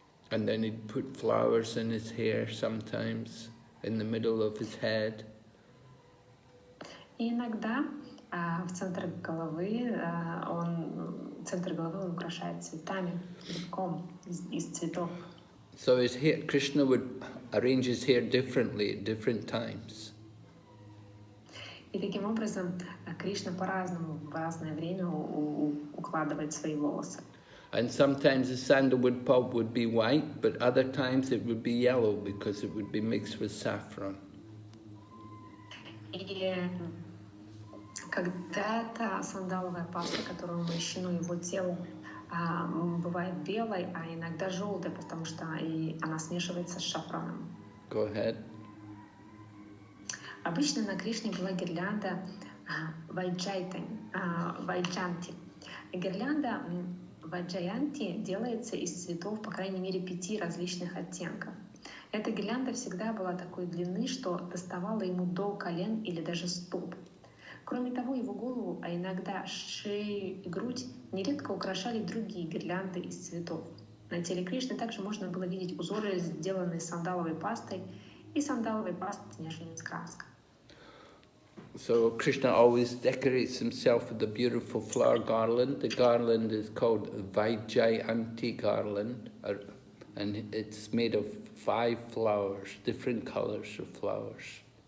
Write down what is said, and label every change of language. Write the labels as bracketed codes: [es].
[en] And then he'd put flowers in his hair sometimes, in the middle of his head. [ru] И иногда в центр головы он украшает цветами, лепком из цветов. [en] So his hair, Krishna would arrange his hair differently at different times. [ru] И таким образом Кришна по-разному в разное время укладывает свои волосы. [en] And sometimes the sandalwood pulp would be white, but other times it would be yellow because it would be mixed with saffron. [ru] И когда-то сандаловая паста, которая умощена его телом, бывает белой, а иногда желтой, потому что она смешивается с шафраном. [en] Go ahead. [ru] Обычно на Кришне была гирлянда вайджанти. Гирлянда вайджаянти делается из цветов, по крайней мере, 5 различных оттенков. Эта гирлянда всегда была такой длины, что доставала ему до колен или даже стоп. Кроме того, его голову, а иногда шею и грудь нередко украшали другие гирлянды из цветов. На теле Кришны также можно было видеть узоры, сделанные сандаловой пастой и сандаловой пастой, смешанной с краской. [en] So Krishna always decorates himself with a beautiful flower garland. The garland is called Vaijayanti garland, and it's made of 5 flowers, different colors of flowers.